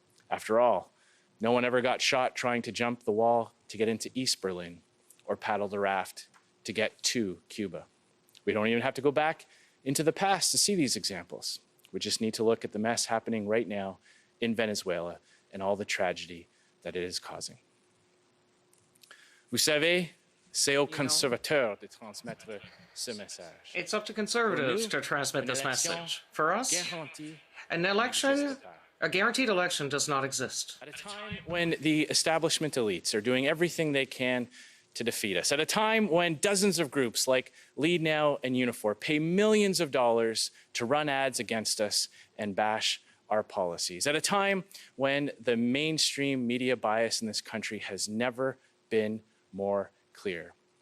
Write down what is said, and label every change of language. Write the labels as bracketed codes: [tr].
[en] After all, no one ever got shot trying to jump the wall to get into East Berlin or paddle the raft to get to Cuba. We don't even have to go back into the past to see these examples. We just need to look at the mess happening right now in Venezuela and all the tragedy that it is causing. [fr] Vous savez, c'est aux conservateurs de transmettre ce message. [en] It's up to conservatives to transmit this message. For us, an election, a guaranteed election does not exist. At a time when the establishment elites are doing everything they can to defeat us, at a time when dozens of groups like Lead Now and Unifor pay millions of dollars to run ads against us and bash our policies, at a time when the mainstream media bias in this country has never been more clear.